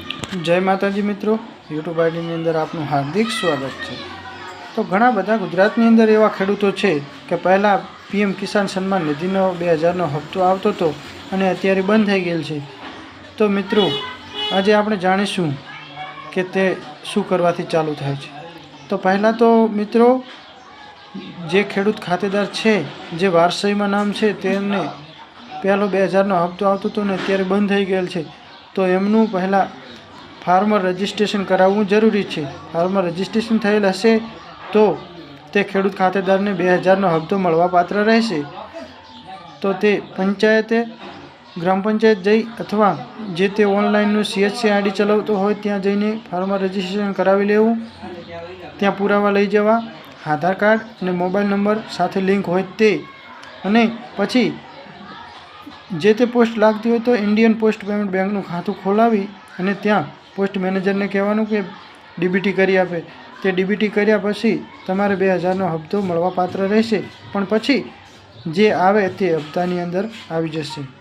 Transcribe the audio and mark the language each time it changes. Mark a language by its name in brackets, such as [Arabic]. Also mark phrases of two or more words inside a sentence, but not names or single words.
[Gujarati] જય માતાજી મિત્રો, યૂટ્યૂબ આઈડી અંદર આપનુ હાર્દિક સ્વાગત હૈ। तो घણા બધા ગુજરાતની અંદર એવા ખેડૂતો છે કે પહેલાં પીએમ કિસાન સન્માન નિધિનો 2000નો હપ્તો આવતો હતો અને અત્યારે બંધ થઈ ગયેલ છે। તો મિત્રો આજે આપણે જાણીશું કે તે શું કરવાથી ચાલુ થાય છે। તો પહેલાં તો મિત્રો જે ખેડૂત ખાતેદાર છે, જે વારસાઈમાં નામ છે, તેમને પહેલો 2000નો હપ્તો આવતો હતો ને અત્યારે બંધ થઈ ગયેલ છે। તો એમનું પહેલાં [English] farmer registration [Gujarati] करावવું [Hindi] जरूरी है। [English] farmer registration [Gujarati] થયેલ હશે તો તે ખેડૂત ખાતેદાર ને 2000નો હપ્તો મળવા પાત્ર રહેશે। તો તે પંચાયતે ગ્રામ પંચાયત જઈ અથવા જે તે [English] online CSC ID [Gujarati] ચલાવતો હોય ત્યાં જઈને [English] farmer registration [Gujarati] કરાવી લેવું। ત્યાં પુરાવા લઈ જવા, આધાર કાર્ડ અને [English] mobile number [Gujarati] સાથે લિંક હોય તે, અને પછી જે તે પોસ્ટ લાગતી હોય તો ઇન્ડિયન પોસ્ટ પેમેન્ટ બેંકનું ખાતું ખોલાવી અને ત્યાં [English] post manager [Gujarati] ને કહેવાનું કે ડીબીટી કરી આપે। તે ડીબીટી કર્યા પછી તમારે 2000નો હપ્તો મળવા પાત્ર રહેશે, પણ પછી જે આવે તે હપ્તાની અંદર આવી જશે।